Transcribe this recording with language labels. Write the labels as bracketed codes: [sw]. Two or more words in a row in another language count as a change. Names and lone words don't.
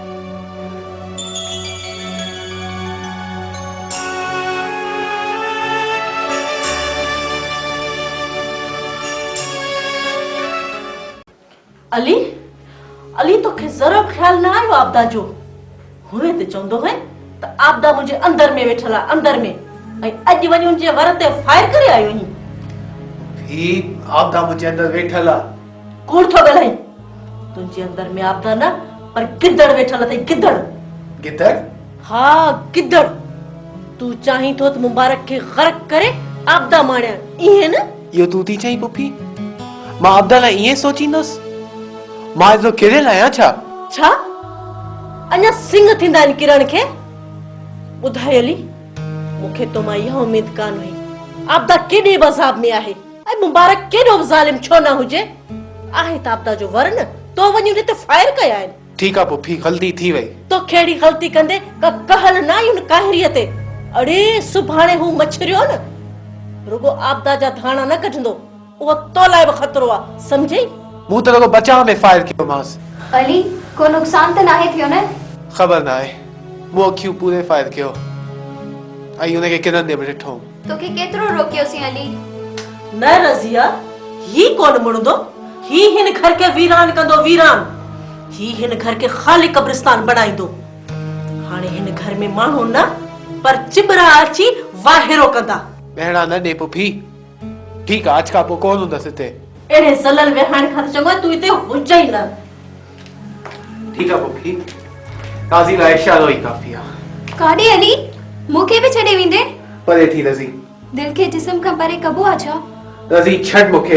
[sd] अली अली तोखे जरा ख्याल न आयो आपदा जो हुए ते चवंदो है त आपदा मुंहिंजे अंदर में वेठल आहे अंदर में ऐं अॼु वञी उनजे वर ते फायर करे आयो आहीं ही आपदा मुझे अंदर वेठल आ कूड़ थो ॻाल्हाई तुंहिंजे अंदर में आपदा न पर गिदड़ वेठल अथई गिदड़ गिदड़ हा गिदड़ तू चाहीं थो त मुबारक खे ग़र्क करे आपदा माणिया इहे न यो तू थी चई पुफी मां आपदा लाइ ईअं सोचींदुसि मां एतिरो किरियल आहियां छा अञा सिंग थींदा आहिनि किरण खे ॿुधाए अली मूंखे तो मां इहा उमेद कान हुई आपदा केॾे बि अज़ाब में आहे ऐं मुबारक केॾो बि ज़ालिम छो न हुजे आहे त आपदा जो वर न तो वञी उन ते फायर कया आहिनि ठीक आ पुफी गलती थी वई तो कहिड़ी ग़लती कंदे का कहल न आई उन काहिरीअ ते अड़े सुभाणे हू मछरियो न रुगो आपदा जा धाणा न कढंदो उहो तो लाइ बि ख़तरो आहे सम्झई मूं त रुगो बचाव में फायर कयो मांसि अली को नुक़सान त नाहे थियो न ख़बर न आहे मूं अखियूं पूरे फायर कयो ऐं उनखे किरंदे बि ॾिठो तोखे केतिरो रोकियोसीं अली न रज़िया ही कोन मुड़ंदो ही हिन घर के वीरान कंदो वीरान ही हिन घर के खाली कब्रिस्तान बनाईंदो हाणे हिन घर में माण्हू न पर चिबरा अची वाहिरो कंदा बहिड़ा न ॾे पुफी ठीक आ आज खां पोइ कोन हूंदसि हिते एड़े ज़लल वेहाण खां त चङो तूं हिते हुज ई न ठीक आ पुफी काज़ी लाइ इशारो ई काफ़ी आ काॾे अली मूंखे बि छॾे वेंदे परे थी रज़ी दिल खे जिस्म खां परे कबो आहे छा रज़ी छॾ मूंखे